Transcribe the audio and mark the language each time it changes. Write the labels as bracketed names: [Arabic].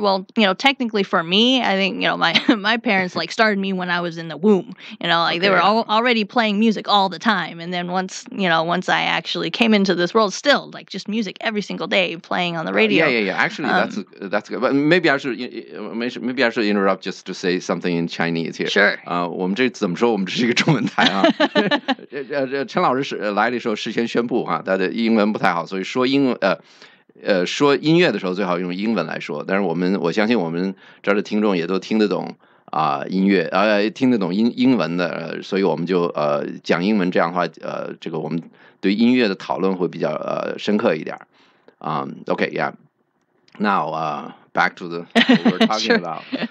[English] Well, technically for me, I think my parents started me when I was in the womb. They were already playing music all the time, and then once I actually came into this world, still just music every single day, playing on the radio. Yeah. Actually, that's good. But maybe I should interrupt just to say something in Chinese here. Sure. [Chinese] 我们这怎么说？我们这是一个中文台啊。陈老师来的时候事先宣布哈，他的英文不太好，所以说说音乐的时候最好用英文来说。但是我相信我们这儿的听众也都听得懂音乐，听得懂英文的，所以我们就讲英文，这样的话这个我们对音乐的讨论会比较深刻一点。 [English] Okay, yeah. Now, back to what we're talking about.